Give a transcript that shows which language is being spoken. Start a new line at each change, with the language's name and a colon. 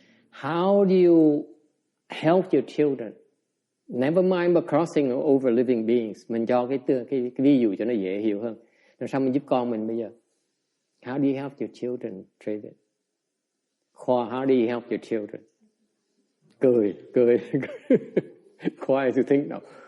English: How do you help your children? Never mind about crossing over living beings.
Vietnamese: Mình cho cái ví dụ cho nó dễ hiểu hơn. Làm sao mình giúp con mình bây giờ?
English: How do you help your children, David? How do you help your children? Cười. Quiet to think now.